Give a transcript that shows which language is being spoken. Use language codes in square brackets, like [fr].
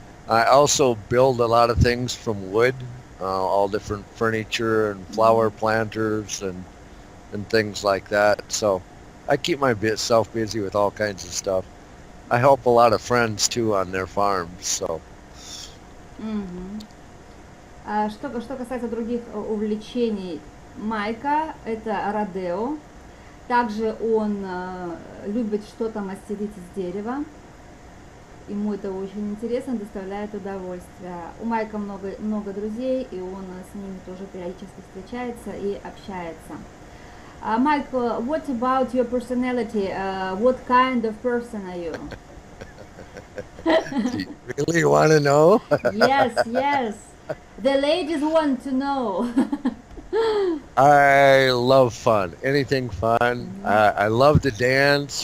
[en] I also build a lot of things from wood, all different furniture and flower planters and things like that. So I keep myself busy with all kinds of stuff. I help a lot of friends too on their farms. So. Mm-hmm. [ru] Что касается других увлечений Майка, это родео. Также он любит что-то мастерить из дерева. ему это очень интересно, доставляет удовольствие. У Майка много друзей, и он с ними тоже периодически встречается и общается. [en] Mike, what about your personality? What kind of person are you? Do you really want to know? Yes. The ladies want to know. I love fun. Anything fun. I love to dance.